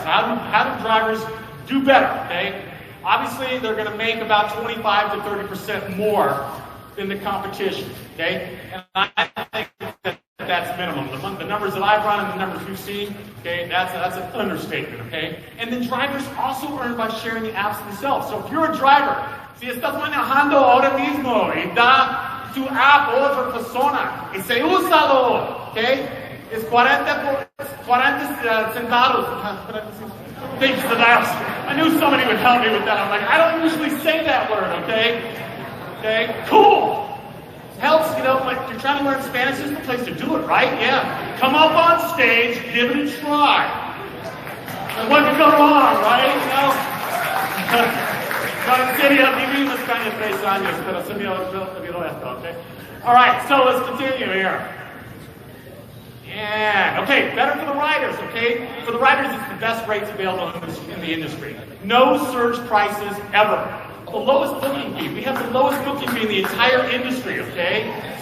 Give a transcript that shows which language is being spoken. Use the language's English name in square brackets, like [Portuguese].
[English] How do drivers do better? Okay, obviously they're going to make about 25 to 30% more than the competition. Okay, and I think that's minimum. The numbers that I've run and the numbers you've seen, okay, that's an understatement. Okay, and then drivers also earn by sharing the apps themselves. So if you're a driver, [Spanish] si estás manejando ahora mismo y da tu app a otra persona y se úsalo, okay? [English] It's 40 centavos. Thanks for that. I knew somebody would help me with that. I'm like, I don't usually say that word, okay? Okay, cool. Helps, you know, like you're trying to learn Spanish, this is the place to do it, right? Yeah. Come up on stage, give it a try. And what could go wrong, right? You know? [Spanish] En serio, viví unos años, 3 años, pero se me olvidó esto, okay? [English] All right, so let's continue here. And, okay, better for the riders, okay? For the riders, it's the best rates available in the industry. No surge prices ever. The lowest booking fee. We have the lowest booking fee in the entire industry, okay?